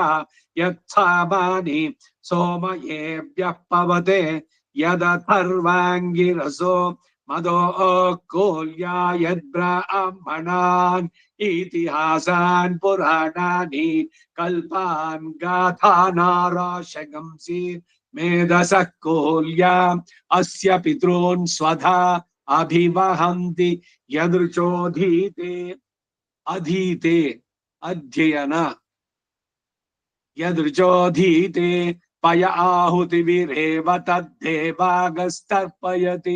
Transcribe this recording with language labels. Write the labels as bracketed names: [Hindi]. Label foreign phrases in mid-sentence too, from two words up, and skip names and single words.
[Sanskrit] ಯತ್ಸಾಮಾನಿ ಸೋಮಯೇಭ್ಯಃ ಪವತೆ ಯದಥರ್ವಾಂಗಿರಸೋ ಮದೋ ಕೂಲ್ಯಾ ಯದ್ಬ್ರಾಹ್ಮಣಾನ್ ಇತಿಹಾಸಾನ್ ಪುರಾಣಾನಿ ಕಲ್ಪಾನ್ ಗಾಥಾನಾರಾಶಗಂಸಿ ಮೇಧಸಃ ಕೂಲ್ಯಾ ಅಸ್ಯ ಪಿತॄನ್ ಸ್ವಧಾ ಅಭಿವಹಂತಿ ಯದೃಚೋಧೀತೆ. ಅಧೀತೆ ಅಧ್ಯಯನ, ಯದೃಚೋಧೀತೆ ಪಯ ಆಹುತಿವಿರೇವ ತದ್ದೇವಾಗಸ್ತರ್ಪಯತಿ.